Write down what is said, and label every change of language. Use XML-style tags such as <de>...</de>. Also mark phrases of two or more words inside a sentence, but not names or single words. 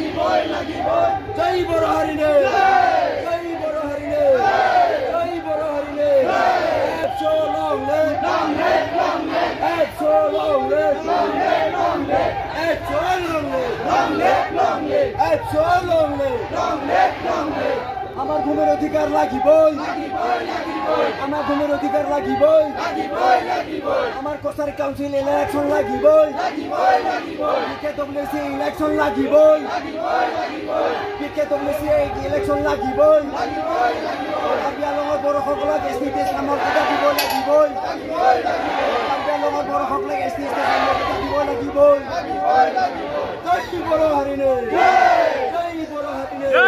<brx>জয় বড়ো হাৰিনে জয় বড়ো হাৰিনে জয় বড়ো হাৰিনে</brx> <en>so long live long live long live so long live long live long live so long live long live long live so long live long live long live</en> <as>আমার ভূমির অধিকার লাগিবই আমার ভূমির অধিকার লাগিবই আমার কসারি</as> <en>council election</en> <as>লাগিবই</as> <en>PKWC election</en> <as>লাগিবই</as> <en>PKWC election</en> <as>লাগিবই কাৰ্বিআংলঙৰ বড়োসকলক এছ টি মৰ্যাদা দিব লাগিবই কাৰ্বিআংলঙৰ বড়োসকলক এছ টি মৰ্যাদা দিব লাগিবই</as> <brx>জয় বড়ো হাৰিনে জয় বড়ো হাৰিনে</brx>